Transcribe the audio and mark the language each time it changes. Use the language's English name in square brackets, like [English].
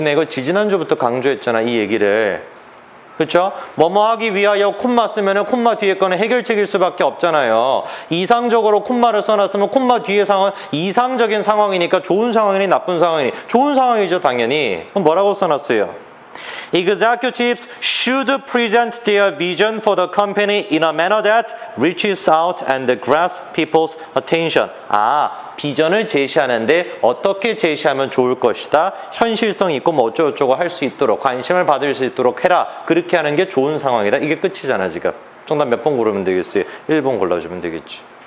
[Korean] 내가 이거 지지난주부터 강조했잖아 이 얘기를. 그렇죠? 뭐뭐 하기 위하여 콤마 쓰면은 콤마 뒤에 거는 해결책일 수밖에 없잖아요. 이상적으로 콤마를 써놨으면 콤마 뒤에 상황은 이상적인 상황이니까 좋은 상황이니 나쁜 상황이니 좋은 상황이죠 당연히. 그럼 뭐라고 써놨어요? [English] Executives should present their vision for the company in a manner that reaches out and grabs people's attention. [Korean] 비전을 제시하는데 어떻게 제시하면 좋을 것이다. 현실성 있고 뭐 어쩌고저쩌고 할 수 있도록 관심을 받을 수 있도록 해라. 그렇게 하는 게 좋은 상황이다. 이게 끝이잖아 지금. 정답 몇 번 고르면 되겠어요? 1번 골라주면 되겠지.